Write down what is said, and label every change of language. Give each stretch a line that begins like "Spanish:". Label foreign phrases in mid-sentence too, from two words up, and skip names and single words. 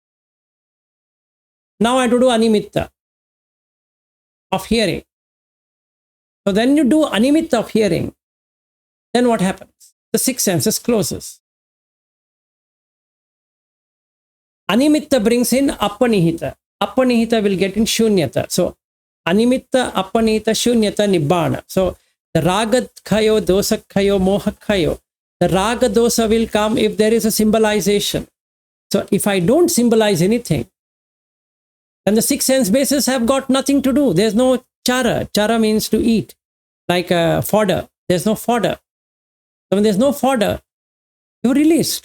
English: Now I have to do animitta of hearing. So then you do animitta of hearing. Then what happens? The 6 senses closes. Animitta brings in apanihita. Apanihita will get in shunyata.
Pali: So animitta, apanihita, shunyata, nibbana.
English: So the
Pali: ragadkhayo, dosakhayo, mohakhayo.
English: The
Pali: raga dosa
English: will come if there is a symbolization. So if I don't symbolize anything, then the 6 sense bases have got nothing to do. There's no chara. Chara means to eat, like fodder. There's no fodder. So when there's no fodder, you're released.